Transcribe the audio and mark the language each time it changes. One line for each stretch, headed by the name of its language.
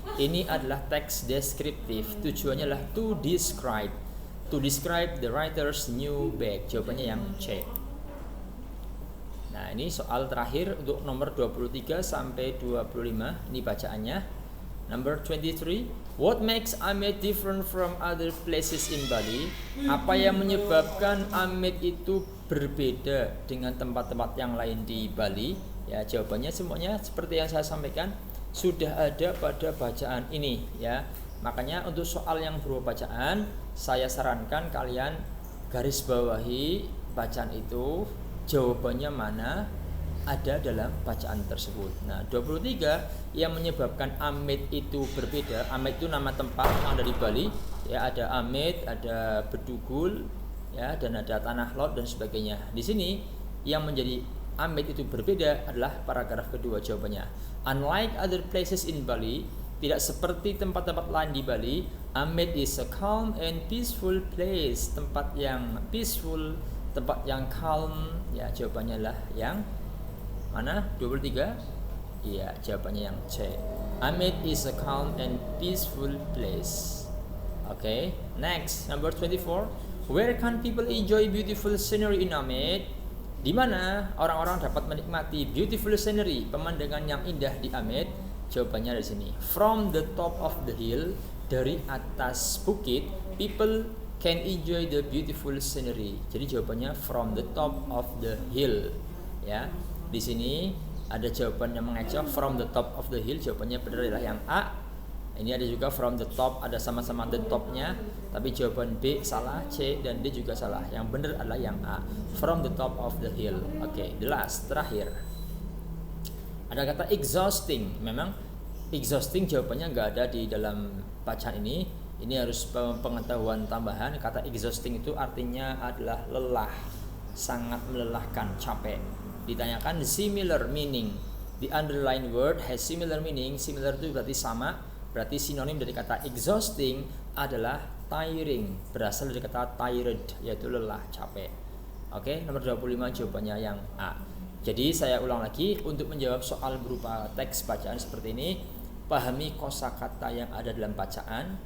Indonesian: Ini adalah teks deskriptif. Tujuannya adalah
English: to describe. To describe the writer's new bag.
Indonesian: Jawabannya yang C. Nah, ini soal terakhir untuk nomor 23 sampai 25. Ini bacaannya.
English: Number 23. What makes Amed different from other places in Bali?
Indonesian: Apa yang menyebabkan Amed itu berbeda dengan tempat-tempat yang lain di Bali? Ya, jawabannya semuanya seperti yang saya sampaikan sudah ada pada bacaan ini ya. Makanya untuk soal yang berupa bacaan, saya sarankan kalian garis bawahi bacaan itu, jawabannya mana ada dalam bacaan tersebut. Nah, 23 yang menyebabkan Amed itu berbeda. Amed itu nama tempat yang ada di Bali. Ya, ada Amed, ada Bedugul, ya, dan ada Tanah Lot dan sebagainya. Di sini yang menjadi Amed itu berbeda adalah paragraf kedua jawabannya.
English: Unlike other places in Bali,
Indonesian: tidak seperti tempat-tempat lain di Bali,
English: Amed is a calm and peaceful place.
Indonesian: Tempat yang peaceful, tempat yang calm. Ya, jawabannya adalah yang mana? 23? Iya, jawabannya yang C.
English: Amed is a calm and peaceful place. Okay, next, number 24. Where can people enjoy beautiful scenery in Amed?
Indonesian: Di mana orang-orang dapat menikmati
English: beautiful scenery,
Indonesian: pemandangan yang indah di Amed? Jawabannya di sini.
English: From the top of the hill,
Indonesian: dari atas bukit,
English: people can enjoy the beautiful scenery.
Indonesian: Jadi jawabannya
English: from the top of the hill.
Indonesian: Ya, di sini ada jawaban yang mengecoh
English: from the top of the hill.
Indonesian: Jawabannya benar adalah yang A. Ini ada juga from the top, ada sama-sama the topnya, tapi jawaban B salah, C dan D juga salah. Yang benar adalah yang A,
English: from the top of the hill.
Indonesian: Oke,
English: the last,
Indonesian: terakhir. Ada kata exhausting. Memang exhausting jawabannya nggak ada di dalam bacaan ini. Ini harus pengetahuan tambahan. Kata exhausting itu artinya adalah lelah, sangat melelahkan, capek. Ditanyakan
English: similar meaning. The underlined word has similar meaning.
Indonesian: Similar itu berarti sama. Berarti sinonim dari kata exhausting adalah tiring. Berasal dari kata tired, yaitu lelah, capek. Oke, nomor 25 jawabannya yang A. Jadi saya ulang lagi, untuk menjawab soal berupa teks bacaan seperti ini, pahami kosakata yang ada dalam bacaan.